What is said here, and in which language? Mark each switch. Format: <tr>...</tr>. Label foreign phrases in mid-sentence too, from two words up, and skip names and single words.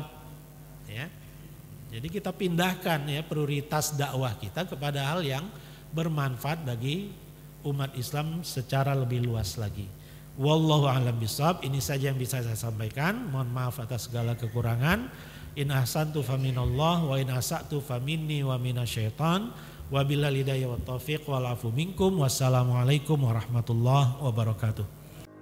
<id>Ya. Jadi kita pindahkan ya prioritas dakwah kita kepada hal yang bermanfaat bagi umat Islam secara lebih luas lagi.</id> <ar>والله أعلم بالصواب.</ar> <id>Ini saja yang bisa saya sampaikan. Mohon maaf atas segala kekurangan.</id> <ar>إن أحسنت فمن الله وإن أسأت فمني ومن الشيطان. وبالله الهداية والتوفيق والعفو منكم. والسلام عليكم ورحمة الله وبركاته.</ar>